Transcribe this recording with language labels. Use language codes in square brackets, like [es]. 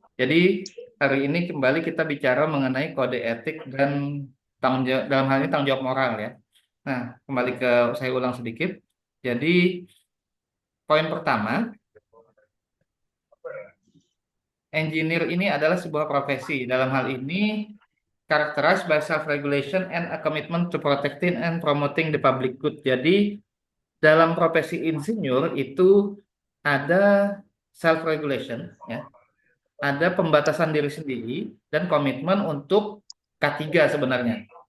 [id] Jadi, hari ini kembali kita bicara mengenai kode etik dan tanggung jawab, dalam hal ini tanggung jawab moral ya. Nah, kembali ke saya ulang sedikit. Jadi, poin pertama, engineer ini adalah sebuah profesi. Dalam hal ini, [en] characterized by self-regulation and a commitment to protecting and promoting the public good. [id] Jadi, dalam profesi insinyur itu ada self regulation ya, ada pembatasan diri sendiri dan komitmen untuk K3 sebenarnya.